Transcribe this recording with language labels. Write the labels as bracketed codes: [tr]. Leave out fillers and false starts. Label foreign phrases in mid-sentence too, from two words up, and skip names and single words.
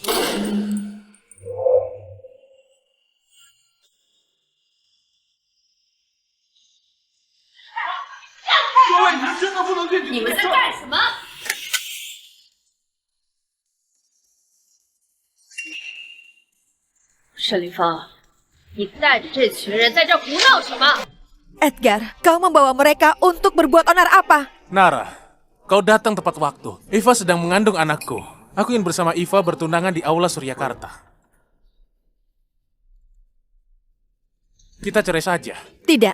[zh] 各位，你们真的不能进去！你们在干什么？沈凌风，你带着这群人在这胡闹什么？ [id] Edgar, kau membawa mereka untuk berbuat onar apa? Nara, kau datang tepat waktu. Iva sedang mengandung anakku. Aku ingin bersama Iva bertunangan di aula Suryakarta. Kita cerai saja. Tidak.